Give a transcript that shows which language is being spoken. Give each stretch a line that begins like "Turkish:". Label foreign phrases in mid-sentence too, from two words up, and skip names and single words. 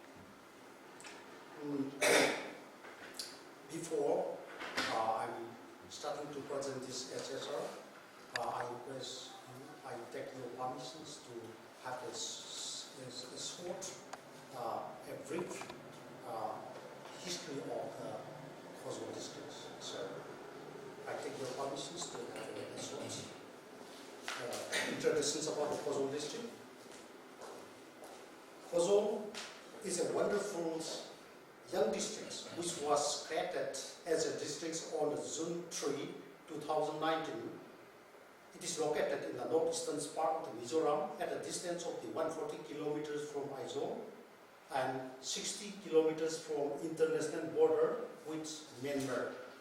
English: Before I'm starting to present this SSR, I request you, I take your permissions to have a short, a brief history of the Khawzawl district. So I take your permissions to have a short introductions about the Khawzawl district. Khawzawl is a wonderful young district which was created as a district on June 3, 2019. It is located in the northeastern part of the Mizoram at a distance of 140 kilometers from Aizawl and 60 kilometers from international border with Myanmar.